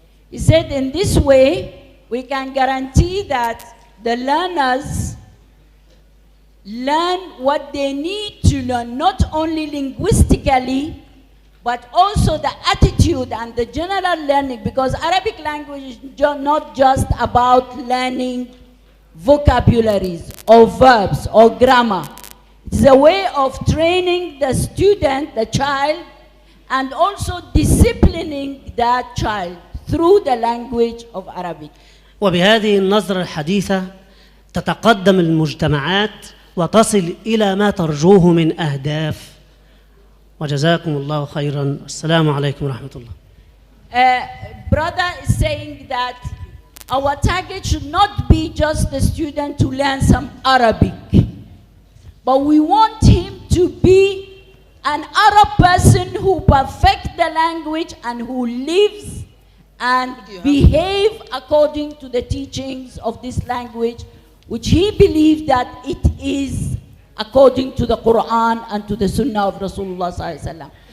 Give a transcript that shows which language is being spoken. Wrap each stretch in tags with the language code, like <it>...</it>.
<en>He said in this way we can guarantee that the learners learn what they need to learn, not only linguistically, but also the attitude and the general learning, because Arabic language is not just about learning vocabularies or verbs or grammar. It's a way of training the student, the child, and also disciplining that child through the language of Arabic.</en> <ar>وبهذه النظرة الحديثة تتقدم المجتمعات وتصل إلى ما ترجوه من أهداف. وجزاكم الله خيرا. السلام عليكم ورحمة الله.</ar> <en>Brother is saying that our target should not be just the student to learn some Arabic, but we want him to be an Arab person who perfects the language and who lives and behave according to the teachings of this language, which he believes that it is according to the Quran and to the Sunnah of Rasulullah</en> <ar>sallallahu alaihi wasallam.</ar>